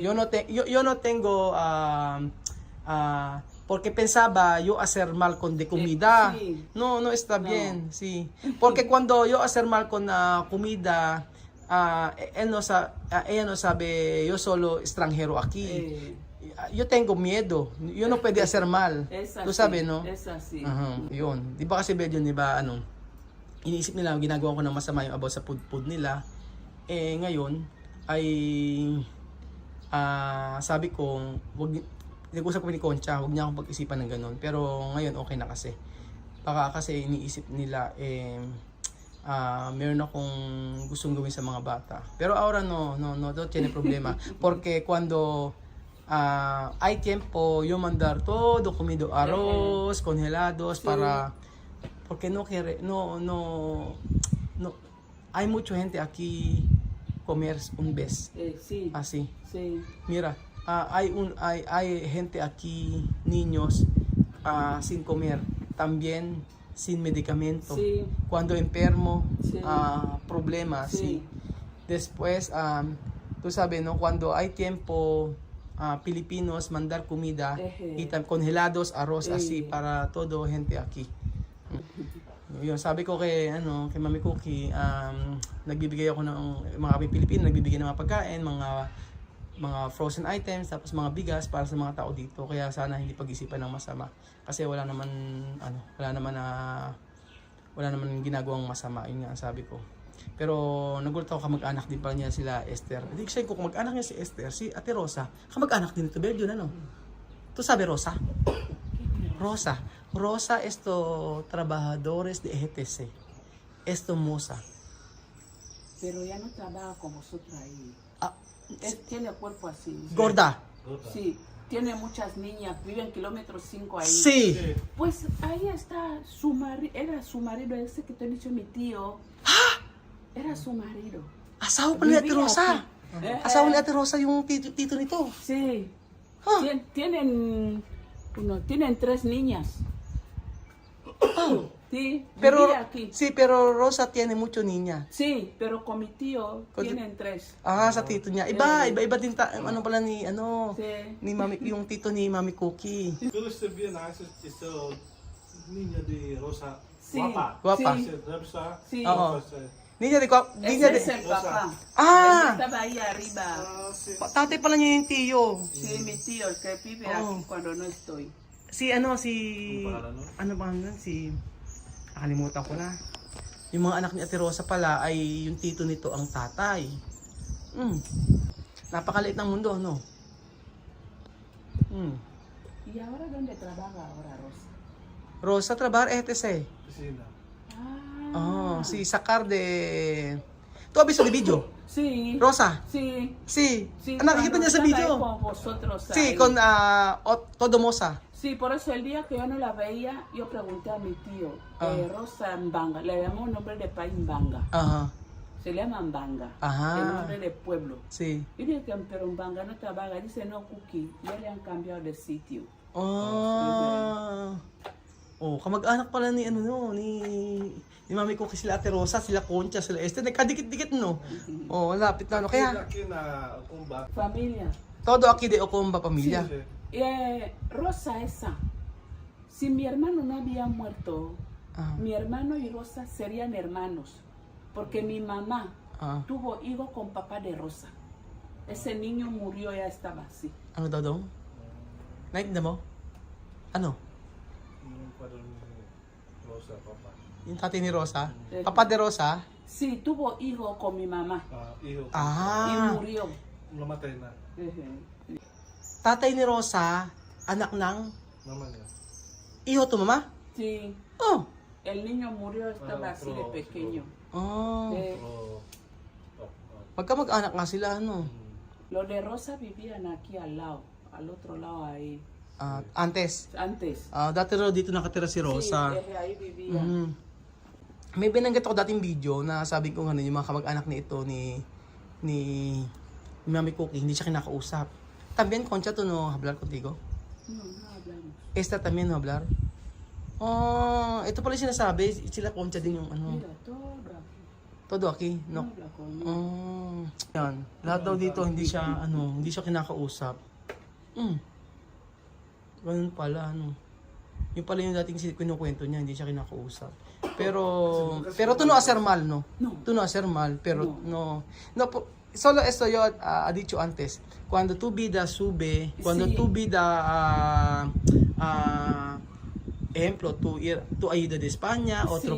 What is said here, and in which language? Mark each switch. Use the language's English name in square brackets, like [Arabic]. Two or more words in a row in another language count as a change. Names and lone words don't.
[Spanish] Yo no tengo porque pensaba yo hacer mal con de comida. Sí. No está bien, sí. Porque cuando yo hacer mal con comida, ella no sabe, yo solo extranjero aquí. Yo tengo miedo. Yo no puede hacer mal. Tú sabes, no? Es así. [Filipino] Yun. Di ba kasi medyo, di ba, iniisip nila, ginagawa ko ng masama yung about sa food nila. Ngayon, ay, sabi ko, nag-usap ko ni Concha, huwag niya akong pag-isipan ng ganun. Pero ngayon, okay na kasi. Baka kasi iniisip nila, meron akong gustong gawin sa mga bata. [Spanish] Pero ahora no tiene problema. Porque cuando hay tiempo, yo mandar todo comido, arroz, congelados, para, porque no hay mucha gente aquí comer un vez, Sí. así. Sí. Mira, hay gente aquí, niños, sin comer, también sin medicamento. Sí. Cuando enfermo, Sí. problemas, Sí. sí. Después, tú sabes, ¿no? Cuando hay tiempo, Filipinos mandar comida y congelados, arroz, así, para todo gente aquí. [Filipino] Yun, sabi ko kay Mami Cookie, nagbibigay ako ng mga Pilipino, nagbibigay ng mga pagkain, mga [English] frozen items, [Filipino] tapos mga bigas para sa mga tao dito. Kaya sana hindi pag-isipan ng masama kasi wala naman ginagawang masama, yun nga ang sabi ko. Pero nagulat ako, kamag-anak din pala niya sila Esther. Hindi ko siya kung kamag-anak niya si Esther, si Ate Rosa, kamag-anak din ito, Belgian, ano? [Spanish] Tu sabe Rosa? Rosa, esto trabajadores de EGTC. Esto moza. Pero ya no trabaja con vosotros ahí. Tiene cuerpo así. Gorda. Sí. Tiene muchas niñas, viven kilómetros 5 ahí. Sí. Pues ahí está era su marido, ese que te he dicho mi tío. Era su marido. [Filipino] Asawa pala ni Ate [Spanish] Vivía [Filipino] Rosa. [Spanish] aquí. [Filipino] Asawa ni Ate Rosa yung tito nito. [Spanish] Sí. Ah. Tienen 3 niñas. Sí, Pero, vivía aquí. sí, pero Rosa tiene mucho niña. Sí, pero con mi tío tienen 3. [Filipino] Sa tito niya. Iba din ano pala ni [Spanish] Sí. [Filipino] ni Mami, yung tito ni Mami Cookie. [Spanish] Pero usted bien, esa niña de Rosa. Sí. Guapa. Sí. Sí. Oo. Niña de guapa. Niña Ese es de... el papá. Ah! Él estaba ahí arriba. [Filipino] Tatay pala niya yung tiyo. [Spanish] Sí, mi tío, el que vive aquí cuando no estoy. [Filipino] Si ano ba nun? Nakalimutan ko na. Yung mga anak ni Ate Rosa pala ay yung tito nito ang tatay. Napakaliit ng mundo, no? [Spanish] ¿Y ahora dónde trabaja ahora Rosa? Rosa trabajar ETC. Piscina. Oh, si sacar de... ¿Tú has visto el video? Sí. Rosa? Sí. Sí. Sí, [Filipino] Nakikita [Spanish] cuando [Filipino] niya sa [Spanish] estaba ahí [Filipino] video. [Spanish] con vosotros Sí, ahí. con Todo Mosa. Sí, por eso el día que yo no la veía, yo pregunté a mi tío, Rosa Mbanga, le llamó nombre de país Mbanga, Ajá. se llama Mbanga, Ajá. el nombre de pueblo. Sí. Y dije que pero Mbanga no trabaja, dice no Cookie, ya le han cambiado de sitio. [Filipino] Kamag-anak pala ni ni Mami ko sila Ate Rosa, sila Concha, sila Este, nagkadikit-dikit no. Lapit na no. Kaya [Spanish] Aquí na Okumba. Familia. todo aquí de Okomba pamilya. Rosa esa, si mi hermano no había muerto, mi hermano y Rosa serían hermanos, porque mi mamá tuvo hijo con papá de Rosa. Ese niño murió, ya estaba así. [Filipino] Ano daw daw? Naintindihan mo? Ano? Yung padre ni Rosa, papa. Yung tatay ni Rosa? [Spanish] Papa de Rosa? Sí, tuvo hijo con mi mamá Iho. y murió. [Filipino] Namatay na. Tatay ni Rosa, anak ng Mama niya. [Spanish] iho to mama? Sí, Oh. el niño murió, estaba así de pequeño. Oh. Pero, [Filipino] Magkamag-anak nga sila, ano? [Spanish] Los de Rosa vivían aquí al lado, al otro lado ahí, Antes. antes. [Filipino] Dati raw dito nakatira si Rosa. [Spanish] Sí, ahí vivía. [Filipino] May binanggit ako dating video na sabi ko yung mga kamag-anak ni ito ni Mami Cookie, hindi siya kinakausap. [Spanish] También Concha to no hablar contigo? No, no hablamos. Esta también no hablar? Ito pala yung sinasabi, sila Concha din yung ano. Mira, todo aquí. Todo aquí, No no? habla conmigo. [Filipino] Yan. Lahat daw dito hindi siya kinakausap. Ganun pala, Yung pala yung dating kinukwento niya, hindi siya kinakausap. [Spanish] Pero tú no hacer mal, no? No. Tú no hacer mal, pero no. Solo esto yo ha dicho antes. Cuando tu vida sube, cuando Sí. tu vida, ejemplo, tu ayuda de España, otro